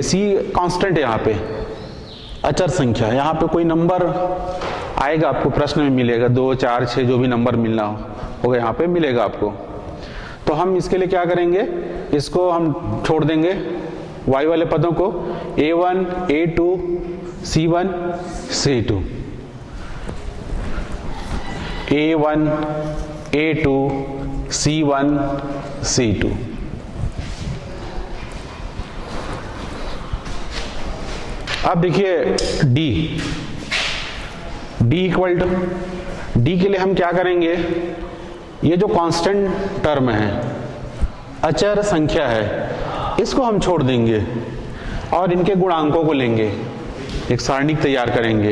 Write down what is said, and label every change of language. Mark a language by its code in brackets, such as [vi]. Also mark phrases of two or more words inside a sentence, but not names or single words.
[hi] c कांस्टेंट है, यहाँ पे अचर संख्या है, यहाँ पे कोई नंबर आएगा आपको प्रश्न में मिलेगा, 2 4 6 जो भी नंबर मिलना होगा यहाँ पे मिलेगा आपको। तो हम इसके लिए क्या करेंगे? इसको हम छोड़ देंगे y वाले पदों को, a1 a2 c1 c2, a1 a2 c1 c2। अब देखिए d [en] equal to, [hi] d के लिए हम क्या करेंगे? ये जो [en] constant term [hi] है, अचर संख्या है, इसको हम छोड़ देंगे और इनके गुणांकों को लेंगे, एक सारणिक तैयार करेंगे।